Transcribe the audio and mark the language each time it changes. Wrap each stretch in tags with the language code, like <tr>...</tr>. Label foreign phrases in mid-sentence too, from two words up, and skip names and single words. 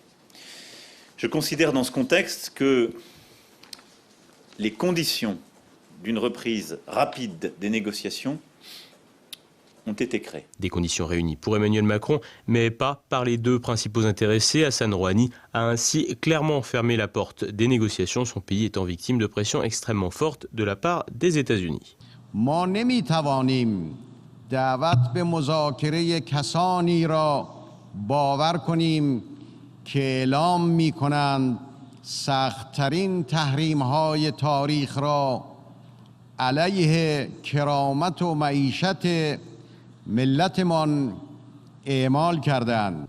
<fr>Je considère dans ce contexte que les conditions d'une reprise rapide des négociations ont été créées. Des conditions réunies pour Emmanuel Macron, mais pas par les 2 principaux intéressés. Hassan Rouhani a ainsi clairement fermé la porte des négociations, son pays étant victime de pressions extrêmement fortes de la part des États-Unis.</fr> <fa>ما نمیتوانیم دعوت به مذاکره کسانی را باور کنیم که اعلام می‌کنند سخت‌ترین تحریم‌های تاریخ را علیه کرامت و معیشت ملتمان اعمال کردند.</fa>